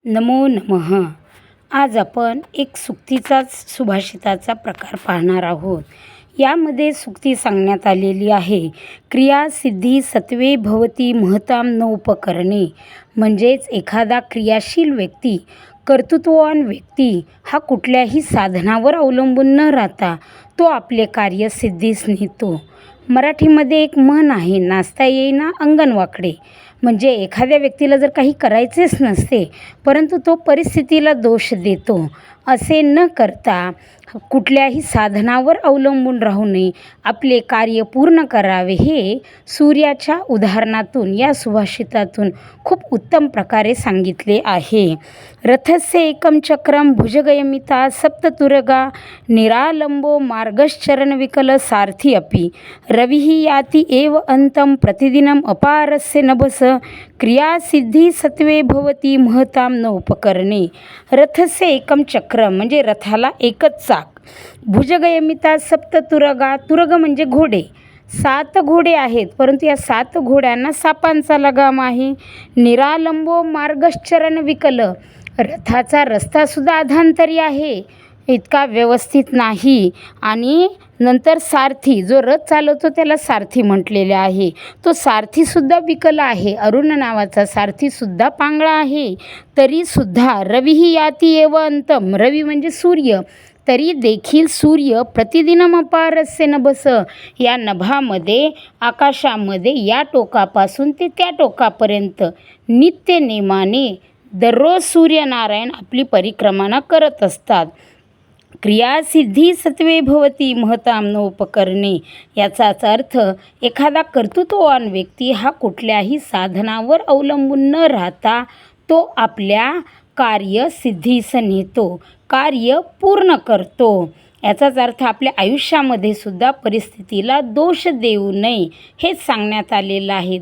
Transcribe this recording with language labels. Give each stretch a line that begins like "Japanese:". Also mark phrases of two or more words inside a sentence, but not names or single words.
Sanskrit: नमो नमः.
Marathi: आज आपण एक सुक्तीचाच सुभाषिताचा प्रकार पाहणार आहोत. यामध्ये सुक्ती सांगण्यात आलेली आहे,
Sanskrit: क्रिया सिद्धी सत्वे भवती महतां न उपकरणे.
Marathi: म्हणजेच एखादा क्रियाशील व्यक्ती, कर्तृत्ववान व्यक्ती हा कुठल्याही साधनावर अवलंबून न राहता तो आपले कार्य सिद्धीस नेतो. मराठीमध्ये एक म्हण आहे, नाचता येईना अंगण वाकडे. म्हणजे एखाद्या व्यक्तीला जर काही करायचेच नसते, परंतु तो परिस्थितीला दोष देतो. असे न करता कुठल्याही साधनावर अवलंबून राहू नये, आपले कार्य पूर्ण करावे, हे सूर्याच्या उदाहरणातून या सुभाषितातून खूप उत्तम प्रकारे सांगितले आहे.
Sanskrit: रथस्य एकम चक्रम भुजगयमिता सप्ततुरगा निरालंबो मार्गश्चरणविकल सारथी अपि रविः याति एव अंतं प्रतिदिनम अपारस्य नभस क्रिया सिद्धी सत्वे भवती महतां न उपकरणे. रथस्य एकम चक्रम
Marathi: म्हणजे रथाला एकच चाक.
Sanskrit: भुजगयमिता सप्ततुरगा,
Marathi: तुरग म्हणजे घोडे. 7 घोडे आहेत, परंतु या 7 घोड्यांना सापांचा लगाम आहे.
Sanskrit: निरालंबो मार्गश्चरण विकल,
Marathi: रथाचा रस्तासुद्धा अधांतरी आहे, इतका व्यवस्थित नाही. आणि नंतर सारथी, जो रथ चालवतो त्याला सारथी म्हटलेले आहे, तो सारथीसुद्धा विकल आहे. अरुण नावाचा सारथीसुद्धा पांगळा आहे. तरीसुद्धा
Sanskrit: रविः याति एव अंतम,
Marathi: रवी म्हणजे सूर्य, तरी देखील सूर्य
Sanskrit: प्रतिदिनम अपारस्य नभस,
Marathi: या नभामध्ये आकाशामध्ये या टोकापासून ते त्या टोकापर्यंत नित्य नेमाने दररोज सूर्यनारायण आपली परिक्रमा करत असतात.
Sanskrit: क्रिया सिद्धी सत्वे भवती महतां न उपकरणे.
Marathi: याचाच अर्थ एखादा कर्तृत्ववान व्यक्ती हा कुठल्याही साधनावर अवलंबून न राहता तो आपल्या कार्य सिद्धीस नेतो, कार्य पूर्ण करतो. याचाच अर्थ आपल्या आयुष्यामध्ये सुद्धा परिस्थितीला दोष देऊ नये, हेच सांगण्यात आलेलं आहे.